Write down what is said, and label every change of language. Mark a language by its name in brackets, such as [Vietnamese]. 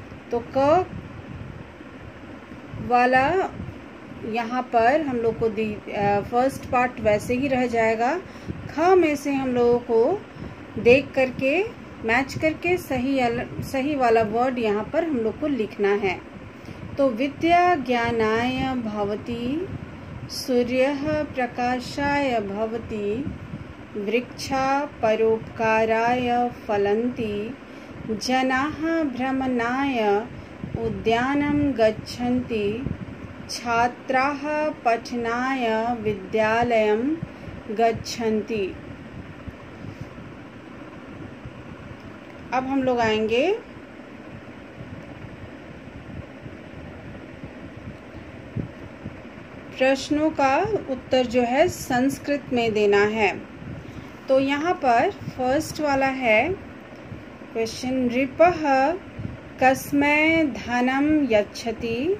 [Hindi] तो क वाला यहाँ पर हम लोग को फर्स्ट पार्ट वैसे ही रह जाएगा। ख में से हम लोगों को देख करके मैच करके सही वाला वर्ड यहाँ पर हम लोग को लिखना है। [Sanskrit] तो विद्या ज्ञानाय भवति, सूर्यः प्रकाशाय भवति, वृक्षा परोपकाराय फलन्ति, जनाः भ्रमणाय उद्यानं गच्छन्ति, छात्राः पठनाय विद्यालयं गच्छन्ति। [Hindi] अब हम लोग आएंगे प्रश्नों का उत्तर जो है संस्कृत में देना है। तो यहाँ पर फर्स्ट वाला है क्वेश्चन, [Sanskrit] नृपः कस्मै धनं यच्छति।